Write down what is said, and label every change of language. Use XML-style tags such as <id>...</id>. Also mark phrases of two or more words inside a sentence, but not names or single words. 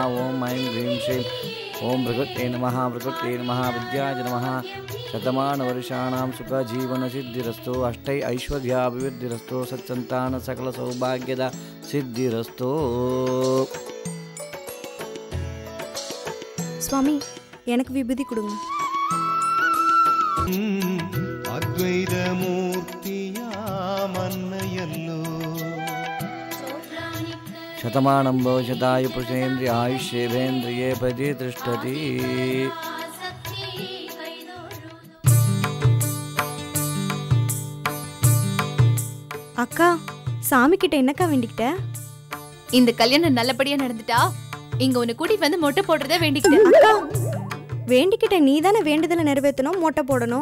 <sa>ओम ऐं ह्रीं श्रीं ओम भृगुते नमः. भृगुते नमः. विद्याय नमः. शतमानवर्षाणां सुखजीवनसिद्धिरस्तु. अष्टै ऐश्वर्याभिवृद्धिरस्तु. सत्सन्तान सकल सौभाग्यदा सिद्धिरस्तु.</sa> <ta>स्वामी எனக்கு விபூதி கொடுங்க. அத்வைத மூர்த்தியா மன்னையல்லோ</ta> <sa>शतमानं भविष्यतायु पुरुषेन्द्रिय आयुष्येवेन्द्रिये प्रतिष्ठति.</sa> <ta>அக்கா சாமி கிட்ட என்னக்கா வேண்டிக்கிட்ட? இந்த கல்யாணம் நல்லபடியா நடந்துட்டா இங்க உன்னை கூட்டிட்டு வந்து மொட்டை போடுறத வேண்டிக்கிட்டேன். அக்கா வேண்டிக்கிட்ட நீ தானே வேண்டுதலை நிறைவேற்றணும், மொட்டை போடணும்.</ta>